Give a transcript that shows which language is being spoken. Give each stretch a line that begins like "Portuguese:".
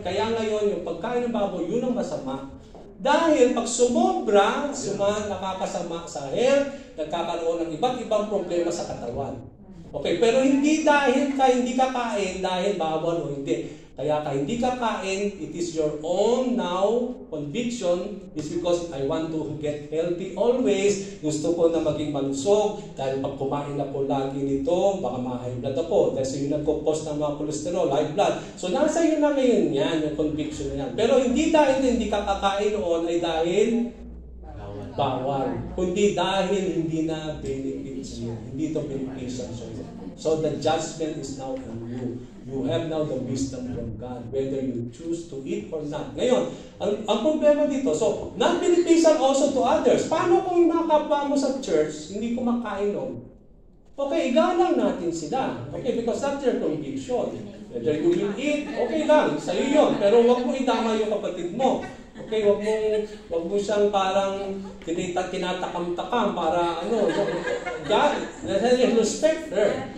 Filipino: Kaya ngayon, yung pagkain ng baboy, yun ang masama. Dahil pag sumobra, nakakasama sa health, nagkakaroon ng iba't ibang problema sa katawan. Okay, pero hindi dahil hindi kakain, dahil bawal o hindi. Kaya ka hindi kakain,
English: it is your own now conviction is because I want to get healthy always.
Filipino: Gusto ko na maging malusog dahil pag kumain na po lagi nito, baka ma-high blood ako. Dahil yun nagpo-cause ng mga cholesterol, high blood. So nasa iyo na ngayon yan, yung conviction na yan. Pero hindi dahil hindi ka kakain noon ay dahil bawal. Kundi dahil hindi na benefit sa'yo. Hindi ito beneficial sa'yo.
English: So the judgment is now on you. You have now the wisdom from God, whether you choose to eat or not.
Filipino: Ngayon, ang problema dito,
English: so, not beneficial also to others.
Filipino: Paano kung yung mga kapwa mo sa church, hindi kumakain nun? Okay, igalang natin sila.
English: Okay, because that's their conviction. Whether you will eat,
Filipino: okay lang, sa'yo yun. Pero huwag mo idama yung kapatid mo. Okay, wag mo siyang parang tinatakam-takam para God,
English: respect her.